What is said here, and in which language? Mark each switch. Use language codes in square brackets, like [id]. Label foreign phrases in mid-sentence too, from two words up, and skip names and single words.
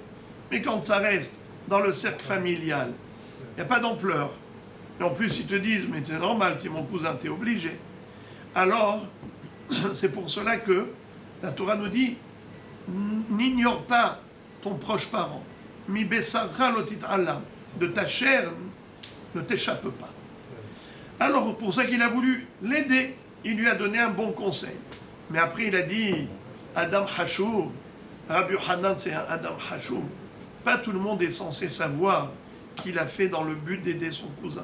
[fr] Mais quand ça reste dans le cercle familial, il n'y a pas d'ampleur. Et en plus, ils te disent, mais c'est normal, tu es mon cousin, tu es obligé. Alors, c'est pour cela que la Torah nous dit, n'ignore pas ton proche parent. [he] מבשרך לא תתעלם. [fr] De ta chair, ne t'échappe pas. Alors, pour ça qu'il a voulu l'aider, il lui a donné un bon conseil. Mais après, il a dit, [he] אדם חשוב, [fr] Rabbi Hanan, c'est un [he] אדם חשוב. [fr] Pas tout le monde est censé savoir qu'il a fait dans le but d'aider son cousin.